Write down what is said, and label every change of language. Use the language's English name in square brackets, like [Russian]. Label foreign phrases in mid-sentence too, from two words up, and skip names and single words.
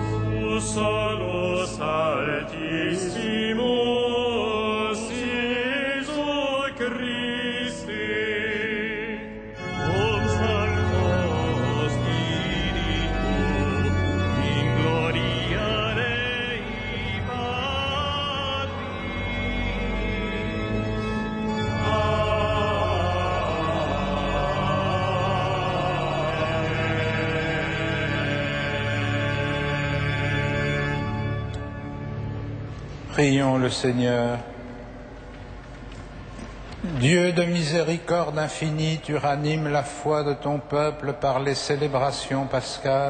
[Latin] tu solus altissimus, Iesu Christe, cum Sancto Spiritu, in gloria Dei Patris. [French] Prions le Seigneur. Dieu de miséricorde infinie, tu ranimes la foi de ton peuple par les célébrations pascales.